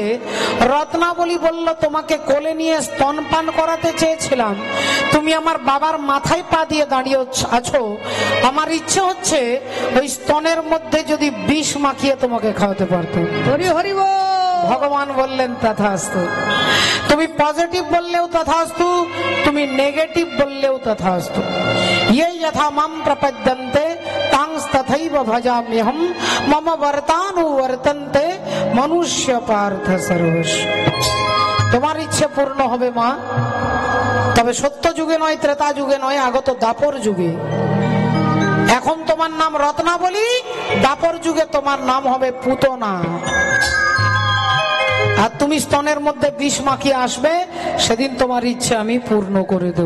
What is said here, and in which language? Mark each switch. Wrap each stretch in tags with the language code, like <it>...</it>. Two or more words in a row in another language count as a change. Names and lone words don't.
<bn>রত্নাবলী বলল, তোমাকে কোলে নিয়ে স্তনপান করাতে চেয়েছিলাম, তুমি আমার বাবার মাথায় পা দিয়ে দাঁড়িয়ে আছো, আমার ইচ্ছে হচ্ছে ওই স্তনের মধ্যে যদি বিষ মাখিয়ে তোমাকে খাওয়াতে পারতাম। হরি হরি বল। ভগবান বললেন, তথাস্তু। তুমি পজিটিভ বললেও তথাস্তু, তুমি নেগেটিভ বললেও তথাস্তু।</bn> <sa>ये यथा मां प्रपद्यन्ते तांस तथैव भजाम्यहम् मम वर्तानुवर्तन्ते मनुष्य पार्थ सर्वस्व।</sa> <bn>তোমার ইচ্ছে পূর্ণ হবে মা, তবে সত্য যুগে নয়, ত্রেতা যুগে নয়, আগত দাপর যুগে। এখন তোমার নাম রত্নাবলী, দাপর যুগে তোমার নাম হবে পুতনা। আর তুমি স্তনের মধ্যে বিষ মাখিয়ে আসবে, সেদিন তোমার ইচ্ছে আমি পূর্ণ করে দেব।</bn>